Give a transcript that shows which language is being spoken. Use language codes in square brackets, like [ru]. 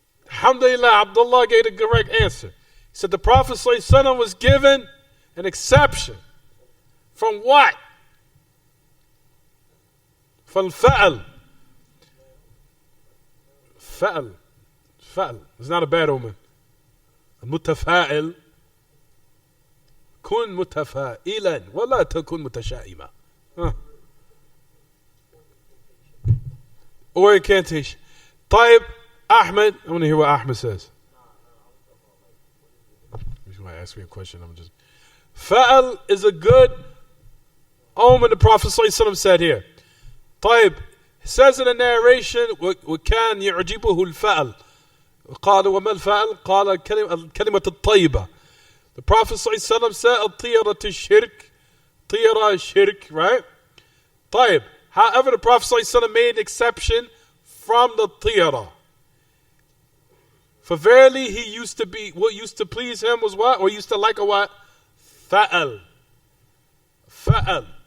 [en] Alhamdulillah, Abdullah gave the correct answer. He said the Prophet ﷺ was given an exception. From what? [ar] فالفعل فعل [en] is not a bad omen. [ar] المتفائل كن متفائلا ولا تكن متشائما. [en] Or incantation. طيب Ahmed, I want to hear what Ahmed says. He's going to ask me a question. I'm just. Fa'al is a good omen. The Prophet ﷺ said here. طيب, it says in the narration, [ar] وكان يعجبه الفعل. قال وما الفعل؟ قال الكلمة الطيبة. [en] The Prophet ﷺ said, [ar] الطيرة الشرك, طيرة الشرك, right? طيب. [en] However, the Prophet ﷺ made an exception from the tiyara. For verily he used to be, what used to please him was what? Or used to like a what? Fa'al. Fa'al.